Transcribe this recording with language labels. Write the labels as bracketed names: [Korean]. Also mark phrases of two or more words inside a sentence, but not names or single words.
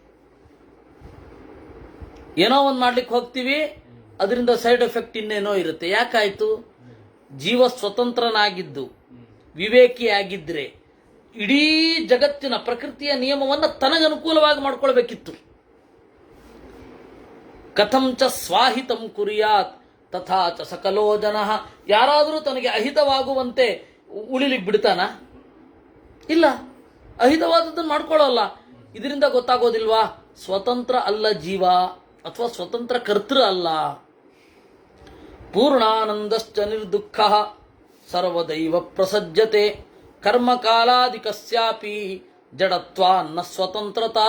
[Kannada] ಏನೋ ಒಂದು ಮಾಡ್ಲಿಕ್ಕೆ ಹೋಗ್ತೀವಿ, ಅದರಿಂದ [English] side effect [Kannada] ಇನ್ನೇನೋ ಇರುತ್ತೆ. ಯಾಕಾಯ್ತು? ಜೀವ ಸ್ವತಂತ್ರನಾಗಿದ್ದು ವಿವೇಕಿಯಾಗಿದ್ರೆ ಇಡೀ ಜಗತ್ತಿನ ಪ್ರಕೃತಿಯ ನಿಯಮವನ್ನು ತನಗನುಕೂಲವಾಗಿ ಮಾಡ್ಕೊಳ್ಬೇಕಿತ್ತು. [Sanskrit] ಕಥಂ ಚ ಸ್ವಾಹಿತಂ ಕುರಿಯಾತ್ ತಥಾ ಚ ಸಕಲೋ ಜನಃ. [Kannada] ಯಾರಾದರೂ ತನಗೆ ಅಹಿತವಾಗುವಂತೆ ಉಳಿಲಿಕ್ಕೆ ಬಿಡ್ತಾನ? ಇಲ್ಲ, ಅಹಿತವಾದದ್ದನ್ನು ಮಾಡ್ಕೊಳ್ಳಲ್ಲ. ಇದರಿಂದ ಗೊತ್ತಾಗೋದಿಲ್ವಾ ಸ್ವತಂತ್ರ ಅಲ್ಲ ಜೀವ, ಅಥವಾ ಸ್ವತಂತ್ರ ಕರ್ತೃ ಅಲ್ಲ. [Sanskrit] ಪೂರ್ಣಾನಂದಶ್ಚ ನಿರ್ದುಃಖ ಸರ್ವದೈವ ಪ್ರಸಜ್ಜತೆ ಕರ್ಮಕಾಲಾದಿಕಸ್ಯಾಪಿ ಜಡತ್ವಾನ್ನ ಸ್ವತಂತ್ರತಾ.